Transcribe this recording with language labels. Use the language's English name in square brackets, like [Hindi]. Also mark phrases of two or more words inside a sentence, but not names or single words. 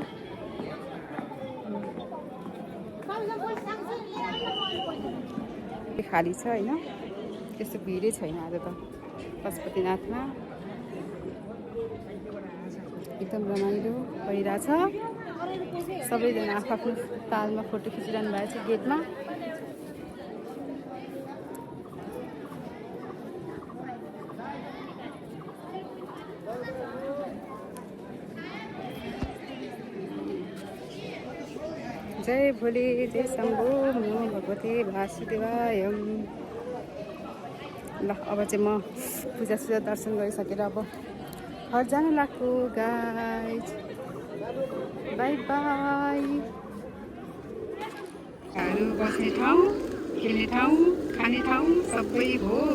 [Nepali] खाली छ होइन, त्यस्तो भिडै छैन आज त पशुपतिनाथमा। एकदम रमाइलो भइरहेछ। सबैजना आफ्नो तालमा फोटो खिचिरहनु भएको छ गेटमा। जय भोले, जय शम्भो, [Sanskrit] नमो भगवते वासुदेवाय। [Nepali] ल अब चाहिँ म पूजा दर्शन गरिसकेर अब घर जान लाग्छु गाइज। बाई बाई। बस्ने ठाउँ, खेल्ने ठाउँ, खाने ठाउँ सबै हो।